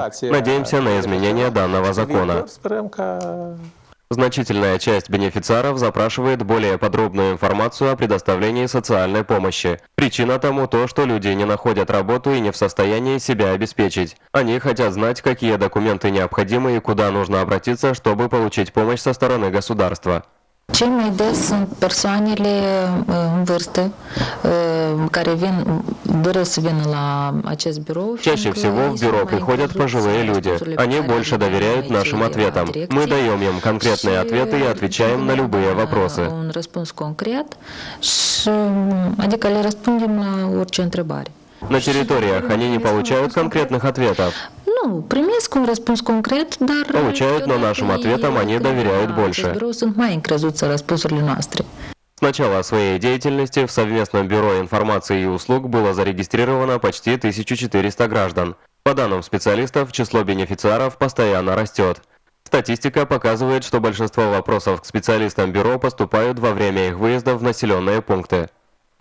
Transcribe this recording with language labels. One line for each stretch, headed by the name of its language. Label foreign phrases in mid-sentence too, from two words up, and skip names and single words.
Russian: Надеемся на изменение данного закона. Значительная часть бенефициаров запрашивает более подробную информацию о предоставлении социальной помощи. Причина тому то, что люди не находят работу и не в состоянии себя обеспечить. Они хотят знать, какие документы необходимы и куда нужно обратиться, чтобы получить помощь со стороны государства.
Romanian: Cei mai des sunt persoanele în vârstă care doresc să vină la acest birou.
Russian: Чаще всего в бюро приходят пожилые люди. Они больше доверяют нашим ответам. Мы даем им конкретные ответы и отвечаем на любые вопросы.
Romanian: Un răspuns concret și adică le răspundem la orice întrebare.
Russian: На территориях они не получают конкретных ответов.
Romanian: Primesc un răspuns concret, dar
Russian: получают, но нашим ответам они доверяют больше.
Romanian: Sunt mai încrezuți în răspunsurile noastre.
Russian: С начала своей деятельности в Совместном бюро информации и услуг было зарегистрировано почти 1400 граждан. По данным специалистов, число бенефициаров постоянно растет. Статистика показывает, что большинство вопросов к специалистам бюро поступают во время их выезда в населенные пункты.